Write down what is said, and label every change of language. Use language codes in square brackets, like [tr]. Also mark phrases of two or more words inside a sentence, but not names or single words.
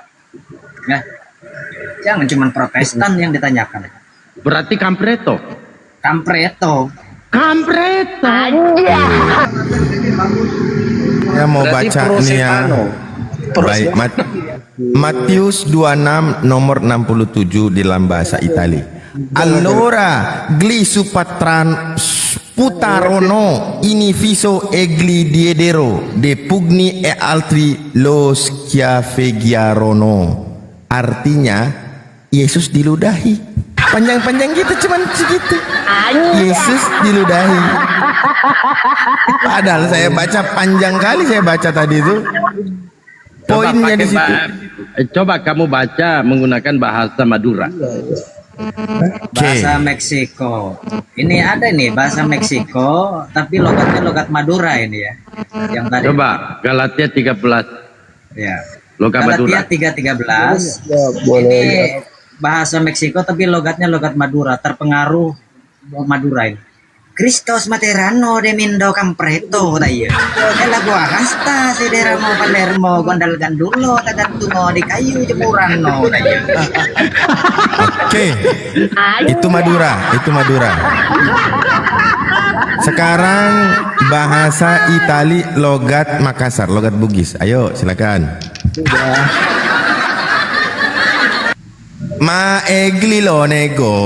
[id] Nah, jangan cuma Protestan yang ditanyakan. Berarti kampreto. Kampreto. Kampreto. Ya mau baca nih ya. Baik, Matius 26 nomor 67 di dalam bahasa Itali. [it] Allora gli putarono in viso e gli diedero de pugni e altri lo schiaffeggiarono. [id] Artinya Yesus diludahi. Panjang-panjang gitu cuman segitu. Yesus diludahi. Padahal saya baca panjang kali, saya baca tadi itu. Poinnya di situ. Coba kamu baca menggunakan bahasa Madura. Bahasa Meksiko. Ini ada nih bahasa Meksiko, tapi logatnya logat Madura ini ya. Yang tadi. Coba Galatia 13. Ya. Logat Madura. Galatia 3:13. Ya, boleh. Ini bahasa Meksiko tapi logatnya logat Madura, terpengaruh Madura ini. Cristos Materano de Mindo Campreto tayo. Ela gua hasta sederamo Palermo gondal gandulo tagantungo di kayu jemuran no tayo. Oke. Itu Madura, itu Madura. Sekarang bahasa Itali logat Makassar, logat Bugis. Ayo silakan. Ma eglilo nego.